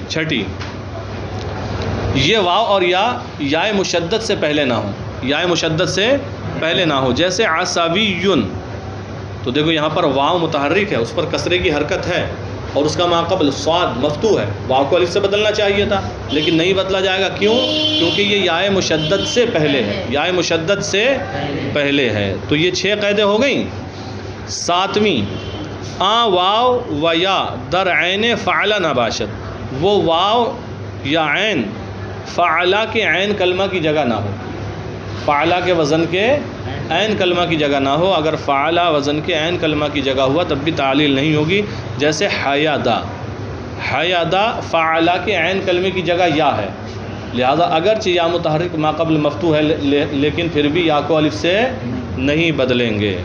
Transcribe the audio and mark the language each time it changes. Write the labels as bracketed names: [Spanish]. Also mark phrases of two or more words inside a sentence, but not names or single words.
[Urdu] 6، یہ واو اور یا مشدد سے پہلے نہ ہو، یا مشدد سے پہلے نہ ہو، جیسے عصبیٌ، تو دیکھو یہاں پر واو متحرک ہے، اس پر کسرے کی حرکت ہے اور اس کا ما قبل صاد مفتوح ہے، واو کو الف سے بدلنا چاہیے تھا لیکن نہیں بدلا جائے گا، کیوں؟ کیونکہ یہ یا مشدد سے پہلے ہے، یا مشدد سے پہلے ہے، تو یہ 6 قیدیں ہو گئیں۔ [Persian] 7ویں، واو و یا در عین فعل نہ باشد، [Urdu] وہ واو یا عین فعلا کے عین کلمہ کی جگہ نہ ہو، فعلا کے وزن کے عین کلمہ کی جگہ نہ ہو، اگر فعلا وزن کے عین کلمہ کی جگہ ہوا تب بھی تعلیل نہیں ہوگی، جیسے حیدا، حیدا فعلا کے عین کلمے کی جگہ یا ہے، لہذا اگرچہ یا متحرک ما قبل مفتوح ہے لیکن پھر بھی یا کو الف سے نہیں بدلیں گے۔